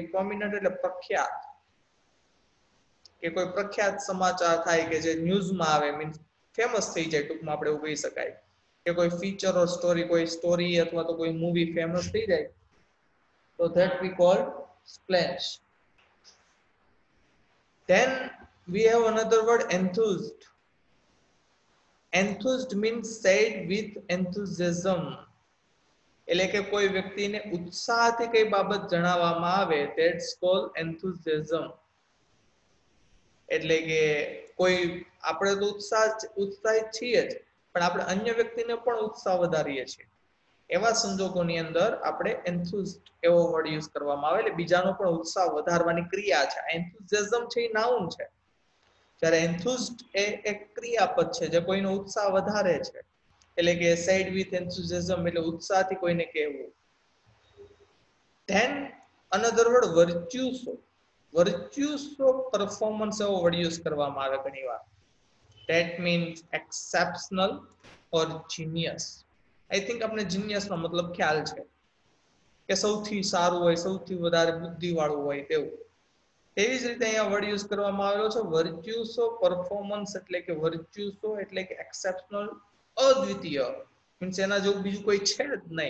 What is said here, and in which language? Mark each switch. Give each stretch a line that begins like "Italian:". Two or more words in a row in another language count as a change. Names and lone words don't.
Gujarati: પ્રોમિનન્ટ એટલે પ્રખ્યાત, કે કોઈ પ્રખ્યાત સમાચાર થાય કે જે ન્યૂઝમાં આવે,
English: means famous
Gujarati: થઈ જાય, ટૂંકમાં આપણે એવું કહી શકાય. કે કોઈ
English: feature or story,
Gujarati: કોઈ સ્ટોરી અથવા તો કોઈ મૂવી ફેમસ થઈ જાય, તો
English: that we called splash. Then we have another word, enthused. Enthused means said with enthusiasm.
Gujarati: એટલે કે કોઈ વ્યક્તિને ઉત્સાહથી કઈ બાબત જણાવવામાં આવે,
English: that's called enthusiasm.
Gujarati: એટલે કે કોઈ, આપણે તો ઉત્સાહિત છીએ જ, પણ આપણે અન્ય વ્યક્તિને પણ ઉત્સાહ વધારીએ છીએ. એવા સંજોગોની અંદર આપણે enthused એવો
English: word use
Gujarati: કરવામાં આવે, એટલે બીજાનો પણ ઉત્સાહ વધારવાની ક્રિયા છે. enthusiasm છે એ નાઉન છે, જ્યારે enthused એ એક ક્રિયાપદ છે જે કોઈનો ઉત્સાહ વધારે છે. એટલે કે
English: said with enthusiasm
Gujarati: એટલે ઉત્સાહથી કોઈને કહેવું.
English: Then another word, virtuoso. Virtuoso performance
Gujarati: એવો
English: word use
Gujarati: કરવામાં આવે ઘણીવાર.
English: That means exceptional or genius. I think
Gujarati: આપણે જીનિયસ નો મતલબ ખ્યાલ છે, કે સૌથી સારું હોય, સૌથી વધારે બુદ્ધિવાળું હોય તેવું. તેવી જ રીતે અહીંયા
English: word use
Gujarati: કરવામાં આવેલો છે
English: virtuoso performance,
Gujarati: એટલે કે વર્ચ્યુસો એટલે કે એક્સેપ્શનલ, અદ્વિતીય, મીન્સ એના જેવું બીજું કોઈ છે જ નહીં.